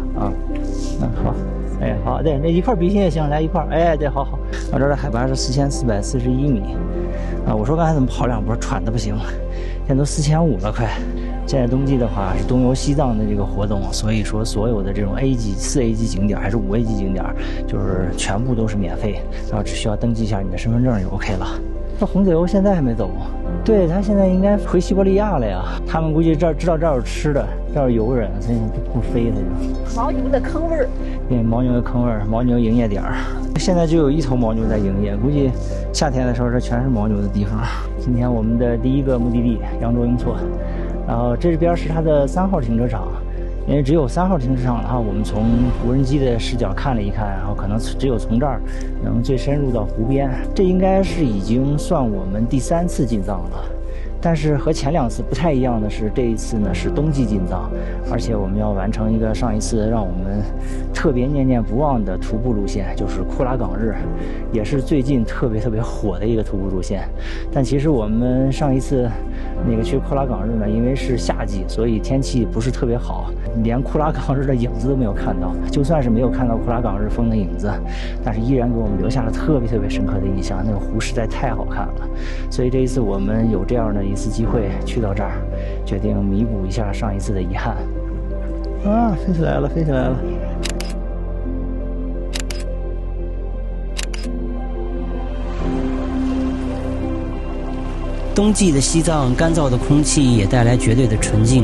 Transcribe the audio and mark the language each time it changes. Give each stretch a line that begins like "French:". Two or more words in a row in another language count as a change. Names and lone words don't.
Chinese: 啊，好，哎，好，對，那一塊比心也行，來一塊，哎，對，好。我這兒的海拔是4441米，啊，我說剛才怎麼跑2波喘的不行，現在都4500了快。現在冬季的話是東遊西藏的這個活動，所以說所有的這種 A 級、4A 級景點還是5A 級景點，就是全部都是免費，然後只需要登記一下你的身份證就 OK 了。這洪嘴歐現在還沒走，對，他現在應該回西伯利亞了呀。他們估計這兒知道這兒有吃的，這兒有遊人，所以不飛他就。牦牛的坑味兒，對，牦牛的坑味兒，牦牛營業點兒。現在就有1頭牦牛在營業，估計夏天的時候這全是牦牛的地方。今天我們的第一個目的地羊卓雍措。然後這邊是它的3 號停車場，因為只有3號停車場的話，我們從無人機的視角看了一看，然後可能只有從這兒能最深入到湖邊。這應該是已經算我們第3次進藏了，但是和前2次不太一樣的是，這一次呢是冬季進藏，而且我們要完成一個上一次讓我們特別念念不忘的徒步路線，就是庫拉岗日，也是最近特別火的一個徒步路線。但其實我們上一次那個去庫拉岗日呢，因為是夏季，所以天氣不是特別好，連庫拉岗日的影子都沒有看到。就算是沒有看到庫拉岗日峰的影子，但是依然給我們留下了特別深刻的印象。那個湖實在太好看了，所以這一次我們有這樣的一次機會去到這兒，決定彌補一下上一次的遺憾。啊，飛起來了，飛起來了！冬季的西藏，乾燥的空氣也帶來絕對的純淨。